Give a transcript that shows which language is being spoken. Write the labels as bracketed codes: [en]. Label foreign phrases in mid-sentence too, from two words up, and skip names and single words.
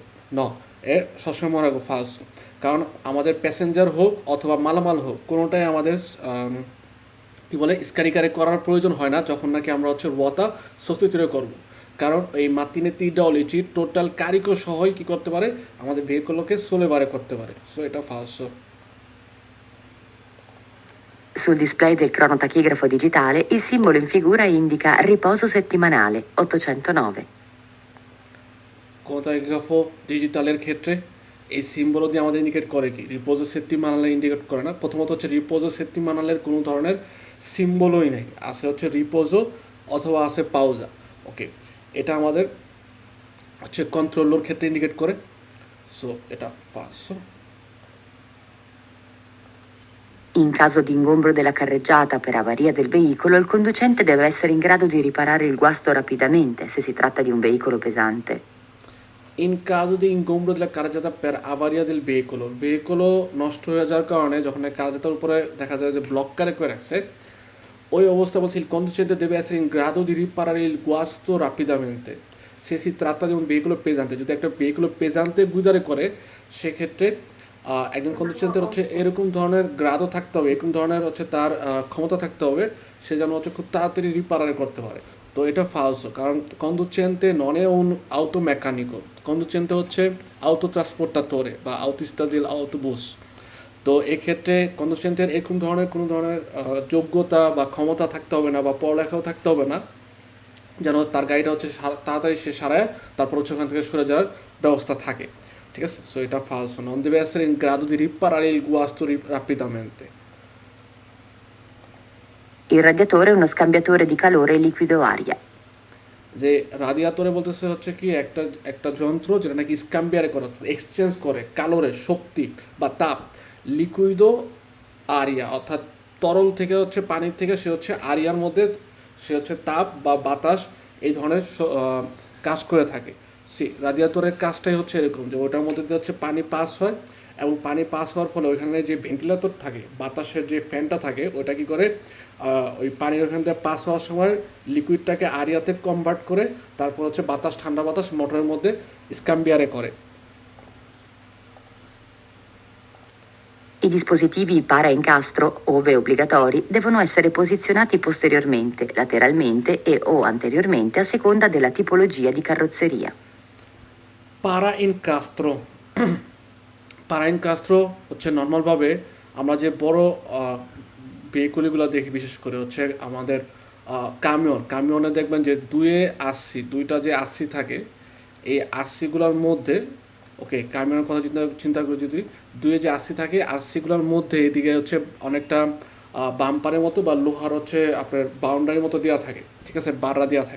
[bn] ন এ সবসময় মনে রাখবো ফার্স্ট, কারণ আমাদের প্যাসেঞ্জার হোক অথবা মালামাল হোক কোনোটাই আমাদের কী বলে স্কারিকারে করার প্রয়োজন হয় না যখন নাকি আমরা হচ্ছে ওয়াতা সস্তিতুরে করবো, কারণ এই [it] martinetto idraulici [bn] টোটাল কারিকো সহই কী করতে পারে, আমাদের ভেহিকলকে সোলেবারে করতে পারে। সো এটা ফার্স্ট। [it] Sul display del cronotachigrafo digitale il simbolo in figura indica riposo settimanale 809. [bn] ক্রোনোটাইগ্রাফো ডিজিটালের ক্ষেত্রে এই সিম্বল দিয়ে আমাদের ইন্ডিকেট করে কি [it] riposo settimanale [bn] ইন্ডিকেট করে না। প্রথমত হচ্ছে [it] riposo settimanale [bn] কোনো ধরনের সিম্বলই নেই, আছে হচ্ছে রিপোজো অথবা আছে পাউজা। ওকে, এটা আমাদের হচ্ছে কন্ট্রোলের ক্ষেত্রে ইন্ডিকেট করে। সো এটা ফার্স্ট। [it] In caso di ingombro della carreggiata per avaria del veicolo, il conducente deve essere in grado di riparare il guasto rapidamente se si tratta di un veicolo pesante. in caso di ingombro della carreggiata per avaria del veicolo [bn] নষ্ট হয়ে যাওয়ার কারণে যখন এই কারজাতার উপরে দেখা যায় যে ব্লক করে রাখছে, ওই অবস্থা বলছে [it] il conducente deve essere in grado di riparare il guasto rapidamente se si tratta di un veicolo pesante। [bn] যদি একটা [it] veicolo pesante [bn] গুইদারে করে সেক্ষেত্রে একজন কন্ডিশনদের হচ্ছে এরকম ধরনের গ্রাদও থাকতে হবে, এরকম ধরনের হচ্ছে তার ক্ষমতা থাকতে হবে, সে যেন হচ্ছে খুব তাড়াতাড়ি রিপারার করতে পারে। তো এটা ফালসো, কারণ [it] conducente non è un auto meccanico, [bn] কন্ডুচেন্তে হচ্ছে [it] auto trasportatore [bn] বা [it] autista del autobus। [bn] তো এক্ষেত্রে কন্ডুচেন্টের এরকম ধরনের কোনো ধরনের যোগ্যতা বা ক্ষমতা থাকতে হবে না বা পড়ালেখাও থাকতে হবে না যেন তার গাড়িটা হচ্ছে তাড়াতাড়ি সে সারায় তারপর হচ্ছে ওখান থেকে সরে যাওয়ার ব্যবস্থা থাকে। ঠিক আছে, সো এটা ফালসো, [it] non deve essere in grado di riparare il guasto rapidamente। Il radiatore è uno scambiatore di calore liquido-aria. [bn] যে রাদিয়াতরে বলতেছে হচ্ছে কি একটা একটা যন্ত্র যেটা নাকি স্ক্যাম্বিয়ারে করে, এক্সচেঞ্জ করে কালোরে শক্তি বা তাপ, [it] liquido aria [bn] অর্থাৎ তরল থেকে হচ্ছে পানির থেকে সে হচ্ছে আরিয়ার মধ্যে সে হচ্ছে তাপ বা বাতাস এই ধরনের কাজ করে থাকে। রাদিয়াতরের কাজটাই হচ্ছে এরকম যে ওটার মধ্যে দিয়ে হচ্ছে পানি পাস হয় এবং পানি পাস হওয়ার ফলে ওইখানে যে ভেন্টিলেটর থাকে, বাতাসের যে ফ্যানটা থাকে, ওইটা কী করে ওই পানির ওখান থেকে পাস হওয়ার সময় লিকুইডটাকে আরিয়াতে কনভার্ট করে তারপর হচ্ছে বাতাস, ঠান্ডা বাতাস মোটরের মধ্যে স্ক্যাম্বিয়ারে করে। [it] I dispositivi para-incastro, ove obbligatori, devono essere posizionati posteriormente, lateralmente e/o anteriormente a seconda della tipologia di carrozzeria. para incastro para incastro [bn] হচ্ছে নর্মালভাবে আমরা যে বড় ভেহিকুলগুলো দেখি, বিশেষ করে হচ্ছে আমাদের কামিয়নে দেখবেন যে দুইটা যে আশি থাকে, এই আশিগুলোর মধ্যে ওকে কামিয়নের কথা চিন্তা করে যদি দুয়ে যে আশি থাকে, আশিগুলোর মধ্যে এদিকে হচ্ছে অনেকটা বাম্পারের মতো বা লোহার হচ্ছে আপনার বাউন্ডারির মতো দেওয়া থাকে, ঠিক আছে, বাররা দেওয়া থাকে।